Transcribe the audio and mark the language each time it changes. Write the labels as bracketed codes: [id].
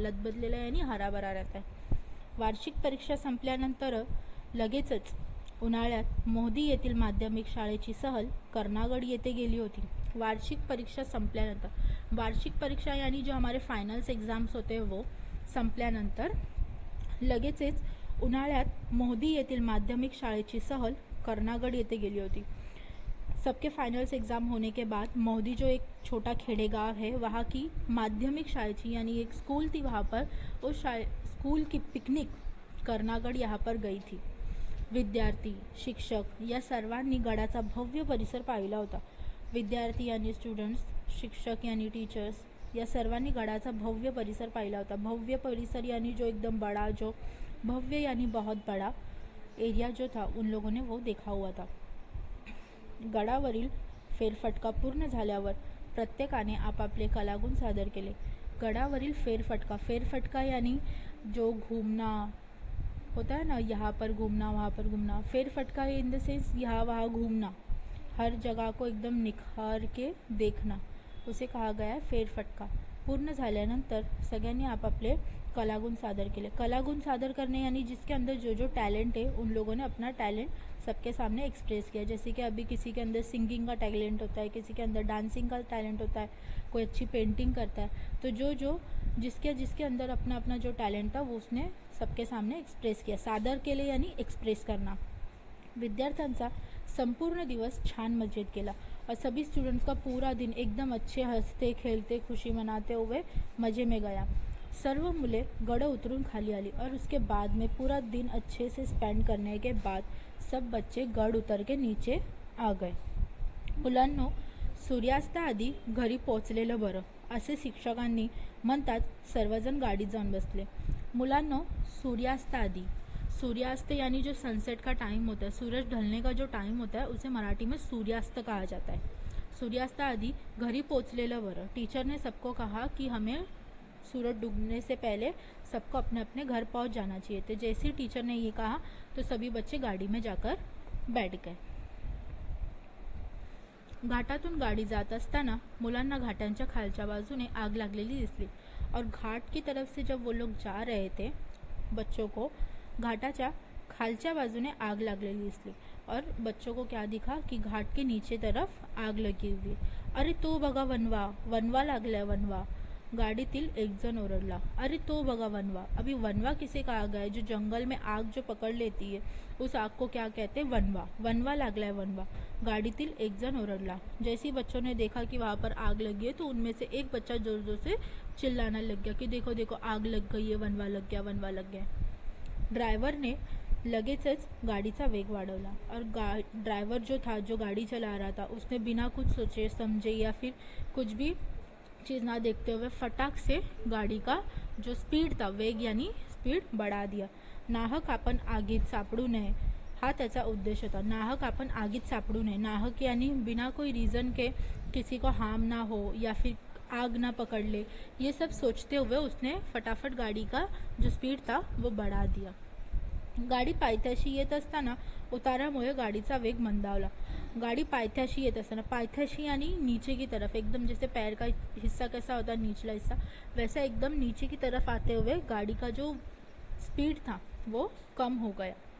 [hi] लदबदलेला यानी हरा भरा रहता है. [mr] वार्षिक परीक्षा संपल्यानंतर लगेचच उन्हाळ्यात मोहदी येथील माध्यमिक शाळेची सहल कर्णागड येथे गेली होती. वार्षिक परीक्षा संपल्यानंतर, वार्षिक परीक्षा [hi] यानी जो हमारे फाइनल्स एग्जाम्स होते हैं [mr] वो संपल्यानंतर लगेचच उन्हाळ्यात मोहदी येथील माध्यमिक शाळेची सहल कर्णागड येथे गेली होती. [hi] सबके फाइनल्स एग्ज़ाम होने के बाद मोहदी जो एक छोटा खेड़े गाँव है वहाँ की [mr] माध्यमिक शाळेची [hi] यानी एक स्कूल थी, वहाँ पर उस स्कूल की पिकनिक कर्नागड यहाँ पर गई थी। [mr] विद्यार्थी, शिक्षक या सर्वांनी गडाचा भव्य परिसर पाहिला होता। विद्यार्थी यानी स्टुडंट्स, शिक्षक यानी टीचर्स, या सर्वांनी गडाचा भव्य परिसर पाहिला होता। [hi] भव्य परिसर यानी जो एकदम बड़ा, जो भव्य यानी बहुत बड़ा एरिया जो था उन लोगों ने वो देखा हुआ था। [mr] गडावरील फेरफटका पूर्ण झाल्यावर प्रत्येकाने आपापले कलागुण सादर केले। [hi] गडावरील फेरफटका यानी जो घूमना होता है ना, यहाँ पर घूमना वहाँ पर घूमना। फेरफटका इन द सेंस यहाँ वहाँ घूमना, हर जगह को एकदम निखार के देखना, उसे कहा गया है फेरफटका। [mr] पूर्ण झाल्यानंतर सगळ्यांनी आपापले कलागुण सादर केले। [hi] कलागुण सादर करने यानी जिसके अंदर जो जो टैलेंट है उन लोगों ने अपना टैलेंट सबके सामने एक्सप्रेस किया। जैसे कि अभी किसी के अंदर सिंगिंग का टैलेंट होता है, किसी के अंदर डांसिंग का टैलेंट होता है, कोई अच्छी पेंटिंग करता है, तो जो जिसके अंदर अपना अपना जो टैलेंट था वो उसने सबके सामने एक्सप्रेस किया। सादर केले यानी एक्सप्रेस करना। [mr] विद्यार्थ्यांचा संपूर्ण दिवस छान मजेत गेला [hi] और सभी स्टूडेंट्स का पूरा दिन एकदम अच्छे हंसते खेलते खुशी मनाते हुए मज़े में गया। [mr] सर्व मुले गड उतरून खाली आली [hi] और उसके बाद में पूरा दिन अच्छे से स्पेंड करने के बाद सब बच्चे गड उतर के नीचे आ गए। [mr] मुलांनो, सूर्यास्ताआधी घरी पोहोचलेलं बरं असे शिक्षकांनी म्हणतात सर्वजण गाडीत जाऊन बसले। मुलांनो, सूर्यास्ताआधी, [hi] सूर्यास्त यानी जो सनसेट का टाइम होता है, सूरज ढलने का जो टाइम होता है उसे मराठी में सूर्यास्त कहा जाता है। [mr] सूर्यास्ताआधी घरी पोहोचलेलं बरं। [hi] टीचर ने सबको कहा कि हमें सूरज डूबने से पहले सबको अपने अपने घर पहुंच जाना चाहिए। तो जैसे टीचर ने ये कहा तो सभी बच्चे गाड़ी में जाकर बैठ गए। [mr] घाटातून गाडी जात असताना मुलांना घाटांच्या खालच्या बाजूने आग लागलेली दिसली [hi] और घाट की तरफ से जब वो लोग जा रहे थे, बच्चों को [mr] घाटाच्या खालच्या बाजूने आग लागलेली दिसली [hi] और बच्चों को क्या दिखा कि घाट के नीचे तरफ आग लगी हुई है। [mr] अरे तो बघा वनवा, वनवा लागलाय वनवा, गाडीतील एक जण ओरडला। अरे तो बघा वनवा। [hi] अभी वनवा किसे कहा गया है? जो जंगल में आग जो पकड़ लेती है उस आग को क्या कहते हैं? [mr] वनवा। वनवा लागलाय वनवा, गाडीतील एक जण ओरडला। [hi] जैसे ही बच्चों ने देखा कि वहाँ पर आग लगी है तो उनमें से एक बच्चा जोर जोर से चिल्लाने लग गया कि देखो देखो आग लग गई है, वनवा लग गया, वनवा लग गया। ड्राइवर ने [mr] लगेचच गाड़ीचा वेग वाढवला [hi] और ड्राइवर जो था, जो गाड़ी चला रहा था, उसने बिना कुछ सोचे समझे या फिर कुछ भी चीज़ ना देखते हुए फटाक से गाड़ी का जो स्पीड था, वेग यानी स्पीड बढ़ा दिया। [mr] नाहक आपण आगीत सापडू नये हा त्याचा उद्देश होता। नाहक आपण आगीत सापडू नये, [hi] नाहक यानी बिना कोई रीज़न के किसी को हार्म ना हो या फिर आग ना पकड़ ले, ये सब सोचते हुए उसने फटाफट गाड़ी का जो स्पीड था वो बढ़ा दिया। [mr] गाडी पायथ्याशी येत असताना उतारामुळे गाडीचा वेग मंदावला। गाड़ी पायथ्याशी येत असताना, [hi] पायथ्याशी यानी नीचे की तरफ, एकदम जैसे पैर का हिस्सा कैसा होता है निचला हिस्सा, वैसा एकदम नीचे की तरफ आते हुए गाड़ी का जो स्पीड था वो कम हो गया।